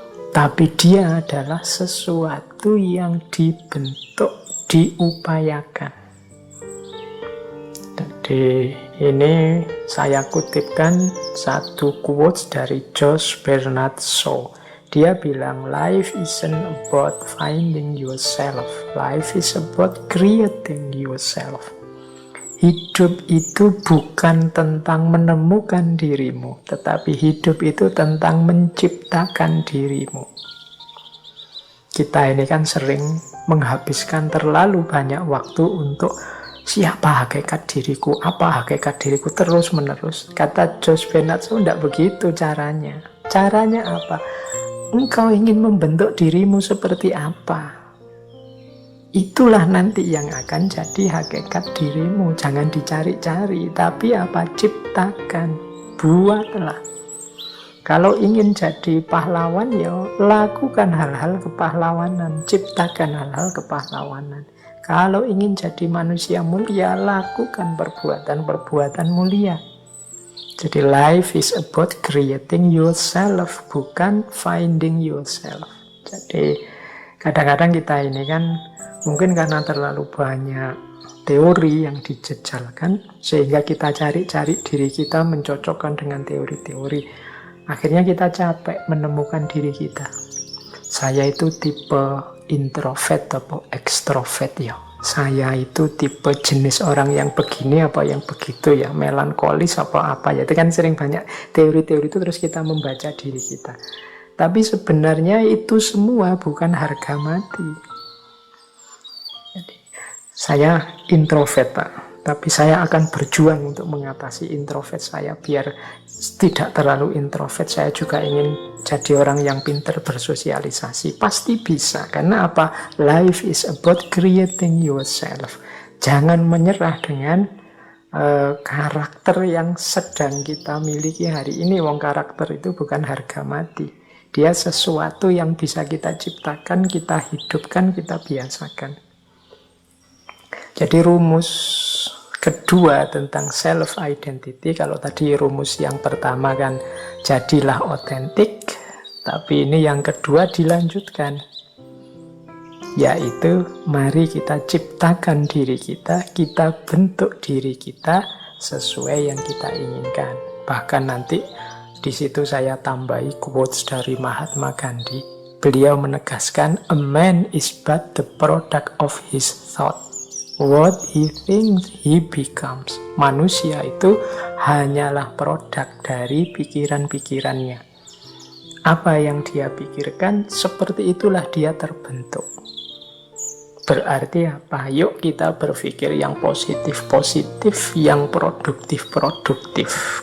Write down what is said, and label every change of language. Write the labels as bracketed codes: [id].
[id] Tapi dia adalah sesuatu yang dibentuk, diupayakan. Jadi ini saya kutipkan satu quotes dari Josh Bernard Shaw. Dia bilang, [en] life isn't about finding yourself. Life is about creating yourself. [id] Hidup itu bukan tentang menemukan dirimu, tetapi hidup itu tentang menciptakan dirimu. Kita ini kan sering menghabiskan terlalu banyak waktu untuk siapa hakikat diriku, apa hakikat diriku, terus-menerus. Kata Josh Bernard Shaw, tidak begitu caranya. Caranya apa? engkau ingin membentuk dirimu seperti apa. Itulah nanti yang akan jadi hakikat dirimu. Jangan dicari-cari, tapi apa? Ciptakan, buatlah. Kalau ingin jadi pahlawan, ya lakukan hal-hal kepahlawanan, ciptakan hal-hal kepahlawanan. Kalau ingin jadi manusia mulia, lakukan perbuatan-perbuatan mulia. Jadi [en] life is about creating yourself, [id] bukan [en] finding yourself. [id] Jadi kadang-kadang kita ini kan mungkin karena terlalu banyak teori yang dijejalkan, sehingga kita cari-cari diri kita, mencocokkan dengan teori-teori. Akhirnya kita capek menemukan diri kita. Saya itu tipe introvert atau ekstrovert ya. Saya itu tipe jenis orang yang begini apa yang begitu ya, melankolis apa ya. Itu kan sering banyak teori-teori itu, terus kita membaca diri kita. Tapi sebenarnya itu semua bukan harga mati. Saya introvert, Pak. Tapi saya akan berjuang untuk mengatasi introvert saya. Biar tidak terlalu introvert, saya juga ingin jadi orang yang pintar bersosialisasi. Pasti bisa. Karena apa? [en] Life is about creating yourself. [id] Jangan menyerah dengan karakter yang sedang kita miliki hari ini. Wong karakter itu bukan harga mati. Dia sesuatu yang bisa kita ciptakan, kita hidupkan, kita biasakan. Jadi rumus kedua tentang self-identity, kalau tadi rumus yang pertama kan jadilah otentik, tapi ini yang kedua dilanjutkan, yaitu mari kita ciptakan diri kita, kita bentuk diri kita sesuai yang kita inginkan. Bahkan nanti di situ saya tambahi quotes dari Mahatma Gandhi. Beliau menegaskan, [en] a man is but the product of his thought. What he thinks, he becomes. [id] Manusia itu hanyalah produk dari pikiran-pikirannya. Apa yang dia pikirkan, seperti itulah dia terbentuk. Berarti apa? Yuk kita berpikir yang positif-positif, yang produktif-produktif.